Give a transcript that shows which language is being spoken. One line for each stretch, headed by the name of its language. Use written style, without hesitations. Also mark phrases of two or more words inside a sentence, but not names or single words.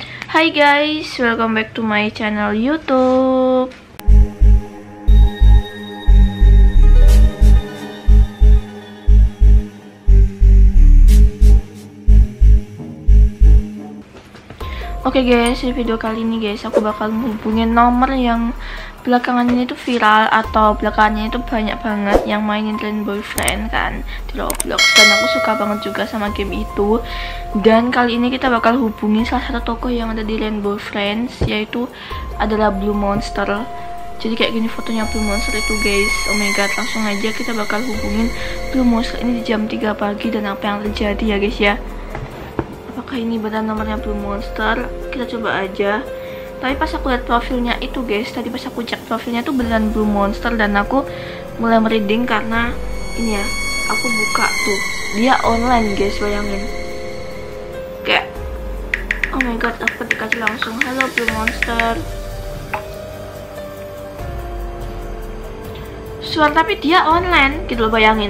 English: Hai guys, welcome back to my channel YouTube.
Indonesian: Oke guys, di video kali ini guys, aku bakal menghubungin nomor yang belakangan ini tuh viral atau belakangannya itu banyak banget yang mainin Rain Boyfriend kan di Roblox, dan aku suka banget juga sama game itu. Dan kali ini kita bakal hubungin salah satu tokoh yang ada di Rain Boyfriend, yaitu adalah Blue Monster. Jadi kayak gini fotonya Blue Monster itu guys.
English: Oh my god,
Indonesian: langsung aja kita bakal hubungin Blue Monster ini di jam 3 pagi dan apa yang terjadi ya guys ya. Apakah ini benar nomornya Blue Monster? Kita coba aja. Tapi pas aku lihat profilnya itu guys, tadi pas aku cek profilnya tuh beneran Blue Monster, dan aku mulai merinding karena ini ya, aku buka tuh dia online guys, bayangin. Kayak
English: oh my god,
Indonesian: aku ketik aja langsung halo Blue Monster. Suara tapi dia online gitu loh, bayangin.